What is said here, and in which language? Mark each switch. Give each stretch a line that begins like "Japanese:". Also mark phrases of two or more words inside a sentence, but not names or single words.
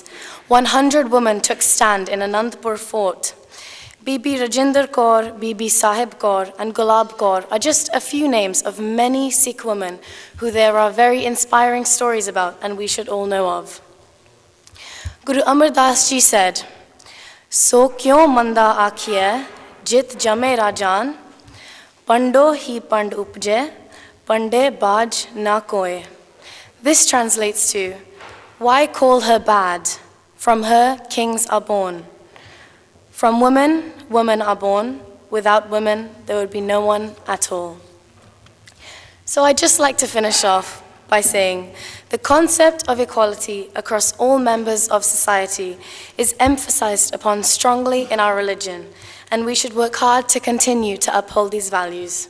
English: 100 women took stand in Anandpur fort. Bibi Rajinder Kaur, Bibi Sahib Kaur, and Gulab Kaur are just a few names of many Sikh women who there are very inspiring stories about and we should all know of.
Punjabi: Guru Amar Das Ji said, ਸੋ ਕਿਉ ਮੰਦਾ ਆਖੀਐ ਜਿਤੁ ਜੰਮਹਿ ਰਾਜਾਨ ਭੰਡਹੁ ਹੀ ਭੰਡੁ ਊਪਜੈ ਭੰਡੈ ਬਾਝੁ ਨ ਕੋਇ.
English: This translates to, why call her bad? From her, kings are born. From women, women are born. Without women, there would be no one at all. So I'd just like to finish off by saying, the concept of equality across all members of society is emphasized upon strongly in our religion, and we should work hard to continue to uphold these values.